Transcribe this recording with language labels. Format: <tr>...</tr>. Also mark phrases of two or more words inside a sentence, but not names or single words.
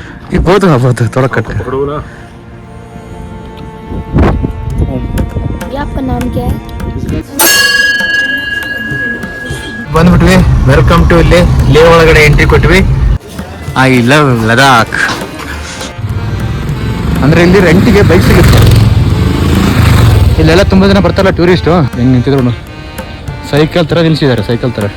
<hi>बहुत बहुत थोड़ा कट पकड़ो ना। ये आपका नाम क्या है?</hi> <kn>ಬಂದ್ಬಿಟ್ವಿ.</kn> <en>welcome to Leh</en> <kn>ಒಳಗಡೆ ಎಂಟ್ರಿ ಕೊಟ್ವಿ.</kn> <en>I love Ladakh.</en> <kn>ಅಂದ್ರೆ ಇಲ್ಲಿ ರೆಂಟಿಗೆ ಬೈಕ್ ಸಿಗುತ್ತೆ. ಇಲ್ಲೆಲ್ಲ ತುಂಬಾ ಜನ ಬರ್ತಾರಲ್ಲ ಟೂರಿಸ್ಟು. ಹೆಂಗ್ ನಿಂತಿದ್ರು ಸೈಕಲ್ ತರ ನಿಲ್ಸಿದ್ದಾರೆ, ಸೈಕಲ್ ತರ.</kn>